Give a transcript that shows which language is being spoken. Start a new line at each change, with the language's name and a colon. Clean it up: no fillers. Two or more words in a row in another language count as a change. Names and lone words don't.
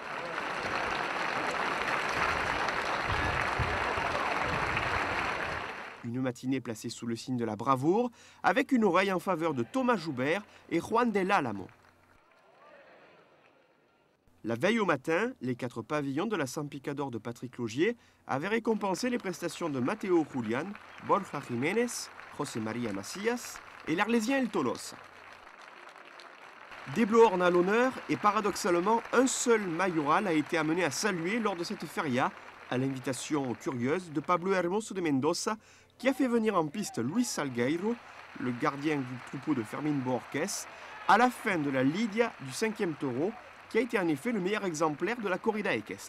French: Une matinée placée sous le signe de la bravoure, avec une oreille en faveur de Thomas Joubert et Juan del Álamo. La veille au matin, les 4 pavillons de la San Picador de Patrick Laugier avaient récompensé les prestations de Mateo Julián, Borja Jiménez, José María Macías et l'Arlésien El Tolosa. Des Bloorn à l'honneur et paradoxalement, un seul mayoral a été amené à saluer lors de cette feria, à l'invitation curieuse de Pablo Hermoso de Mendoza, qui a fait venir en piste Luis Salgueiro, le gardien du troupeau de Fermín Bohorquez, à la fin de la lidia du 5e taureau, qui a été en effet le meilleur exemplaire de la corrida équestre.